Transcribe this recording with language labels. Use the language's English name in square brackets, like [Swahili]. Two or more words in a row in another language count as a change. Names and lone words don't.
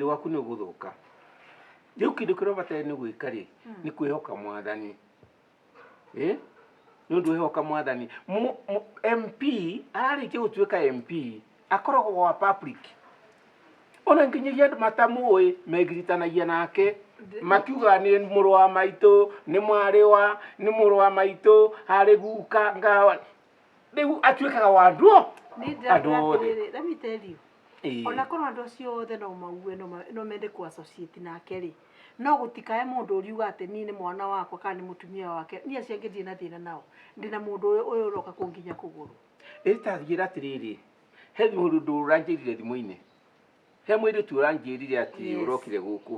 [Kikuyu] waku nĩ ũgũthũka rĩu kĩndũ kĩrĩa ũbataire nĩ gwĩka rĩ nĩ kwĩhoka Mwathani nĩ ũndũ wĩhoka Mwathani MP ararĩkia gũtuĩka MP akoragwo wa public ona nginyagia andũ matamũĩ megiritanagia nake makiuga nĩ mũrũ wa maitũ nĩ mwarĩ wa nĩ mũrũ wa maitũ harĩ guka ngawa rĩu atuĩkaga wa andũ othe [English] let me tell you [Kikuyu] ona korwo andũ acio othe no mauge no mende ku associate nake rĩ no gũtikae mũndũ ũriuga atĩ niĩ nĩ mwana wakwa kana nĩ mũtumia wake niĩ acio angĩ na thĩna nao ndĩna mũndũ ũyũ ũroka kũnginya kũgũrũ ĩtathiĩra atĩrĩrĩ he mũndũ ũranjĩrire thimũ-inĩ he mũirĩtu ũranjĩrire atĩ ũrokire gũkũ